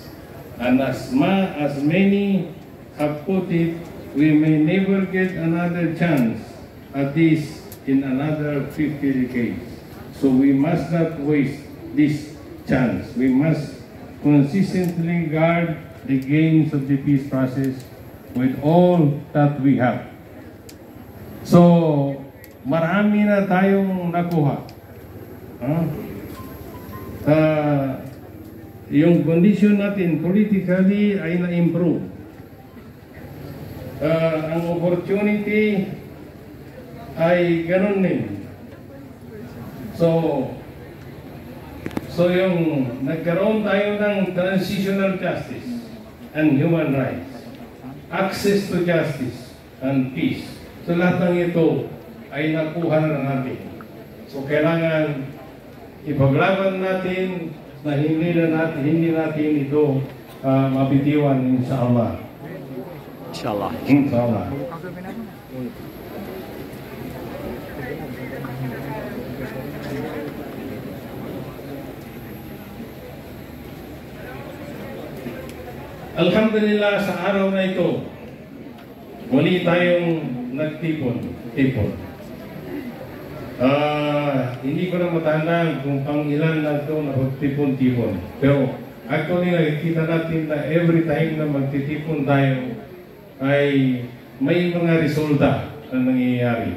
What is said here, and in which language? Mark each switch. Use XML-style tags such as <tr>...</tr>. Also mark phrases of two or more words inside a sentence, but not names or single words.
<en>And as many have put it, we may never get another chance at this in another 50 decades. So we must not waste this chance. We must consistently guard the gains of the peace process with all that we have.</en> <tl>So, marami na tayong nakuha. Yung condition natin politically ay na-improve. Ang opportunity ay ganun din. So yung nagkaroon tayo ng</tl> <en>transitional justice and human rights, access to justice and peace.</en> <tl>So lahat ng ito ay nakuha na natin. So kailangan ipaglaban natin na hindi natin ito mabitiwan, inshallah. Inshallah. Inshallah. Alhamdulillah, sa araw na ito, muli tayong nagtipon. Hindi ko na matandaan kung pang ilan na ito na magtipon-tipon. Pero actually, nakikita natin na</tl> <en>every time</en> <tl>na magtitipon tayo ay may mga resulta na nangyayari.</tl>